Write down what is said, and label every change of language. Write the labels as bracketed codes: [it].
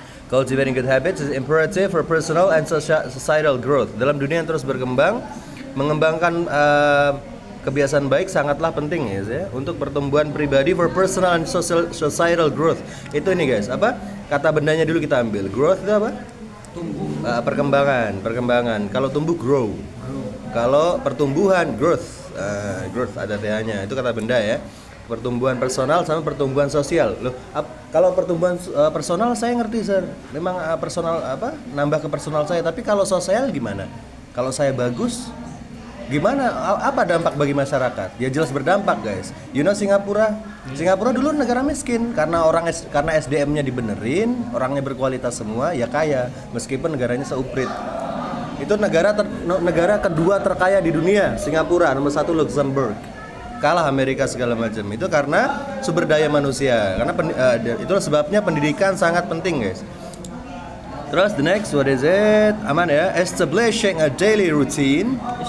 [en] Cultivating good habits is imperative for personal and societal growth. [id] Dalam dunia yang terus berkembang, mengembangkan kebiasaan baik sangatlah penting ya, untuk pertumbuhan pribadi, [en] for personal and societal growth. [id] Itu ini guys, apa? Kata bendanya dulu kita ambil. Growth itu apa? Tumbuh. Perkembangan. Kalau tumbuh grow. Kalau pertumbuhan growth. Growth ada th-nya. Itu kata benda ya. Pertumbuhan personal sama pertumbuhan sosial. Loh, kalau pertumbuhan personal saya ngerti, sir. Memang personal nambah ke personal saya, tapi kalau sosial gimana? Kalau saya bagus, gimana? Apa dampak bagi masyarakat? Ya jelas berdampak, guys. [en] You know [id] Singapura dulu negara miskin karena SDM-nya dibenerin, orangnya berkualitas semua, ya kaya meskipun negaranya seuprit. Itu negara kedua terkaya di dunia, Singapura, nomor 1 Luxembourg. Kalah Amerika segala macam. Itu karena sumber daya manusia. Karena itulah sebabnya pendidikan sangat penting, guys. Terus [en] the next, what is it? [id] Aman ya. [en] Establishing a daily routine.